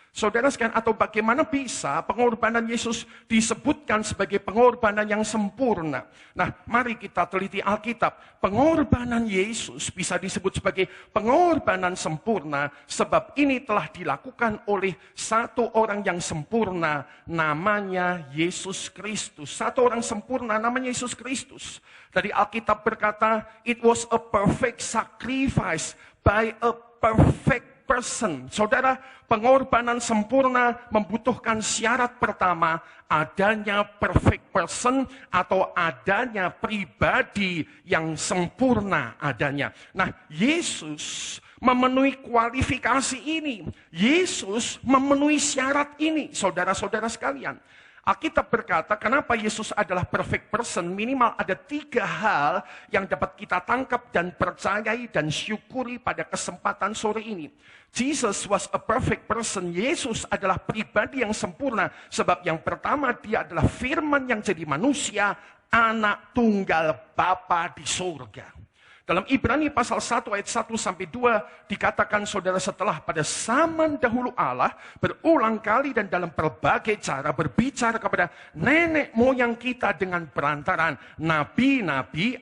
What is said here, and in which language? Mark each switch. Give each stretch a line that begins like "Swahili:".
Indonesian: Saudara sekalian, atau bagaimana bisa pengorbanan Yesus disebutkan sebagai pengorbanan yang sempurna? Nah, mari kita teliti Alkitab. Pengorbanan Yesus bisa disebut sebagai pengorbanan sempurna sebab ini telah dilakukan oleh satu orang yang sempurna, namanya Yesus Kristus. Satu orang sempurna namanya Yesus Kristus. Tadi Alkitab berkata,
English: it was a perfect sacrifice by a perfect person.
Indonesian: Saudara, pengorbanan sempurna membutuhkan syarat pertama, adanya perfect person atau adanya pribadi yang sempurna adanya. Nah, Yesus memenuhi kualifikasi ini. Yesus memenuhi syarat ini, saudara-saudara sekalian. Alkitab berkata, kenapa Yesus adalah perfect person? Minimal ada 3 hal yang dapat kita tangkap dan percayai dan syukuri pada kesempatan sore ini.
English: Jesus was a perfect person.
Indonesian: Yesus adalah pribadi yang sempurna. Sebab yang pertama, dia adalah firman yang jadi manusia, anak tunggal Bapa di surga. Dalam Ibrani pasal 1 ayat 1 sampai 2 dikatakan, saudara, setelah pada zaman dahulu Allah berulang kali dan dalam berbagai cara berbicara kepada nenek moyang kita dengan perantaraan nabi-nabi.